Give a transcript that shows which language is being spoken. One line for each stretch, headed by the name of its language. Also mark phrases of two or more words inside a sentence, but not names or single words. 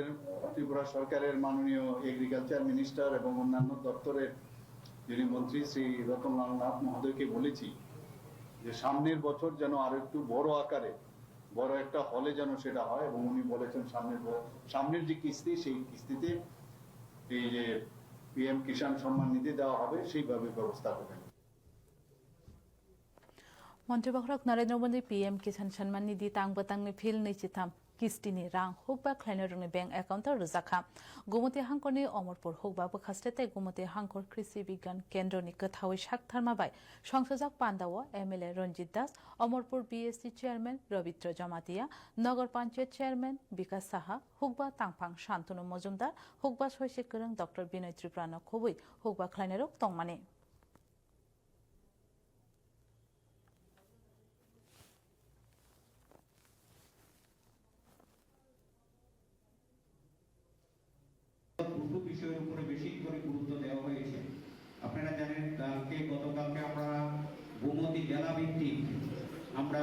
Bangla: ত্রিপুরা সরকারের মাননীয় এগ্রিকালচার মিনিস্টার এবং অন্যান্য দপ্তরের যিনি মন্ত্রী শ্রী রতনলাল নাথ মহোদয়কে বলেছি যে সামনের বছর যেন আরো একটু বড় আকারে বড় একটা হলে যেন সেটা হয় এবং উনি বলেছেন সামনের যে কিস্তি সেই কিস্তিতে এই যে পিএম কিষাণ সম্মান নিধি দেওয়া হবে সেইভাবে ব্যবস্থা করবেন
Kok Borok: मंत्री बखरक नरेंद्र मोदी पीएम किसान सम्मान निधि तांगबतांगनि फिल 23 किस्तिनि रां हुकबा खलायनाय रंनि बैंक एकाउन्ट रोजाखा गुमति हांखरनि अमरपुर हुकबा बखास्टेते गुमति हांखर कृषि विज्ञान केन्द्रनि गोथावै साकथारमाबाय संसदक पान्दावो एमएलए रंजित दास अमरपुर बीएससी चेयरमैन रविन्द्र जमातिया नगर पंचायत चेयरमैन विकास साहा हुकबा तांफां शान्तनु मजुमदार हुकबा सयसे गोरों डॉक्टर बिनय त्रिपुरानो खुबै हुकबा खलायनाय रग तंमानि
Bangla: দুটো বিষয়ের উপরে বেশি করে গুরুত্ব দেওয়া হয়েছে আপনারা জানেন গতকালকে আমরা গোমতী জেলা ভিত্তিক আমরা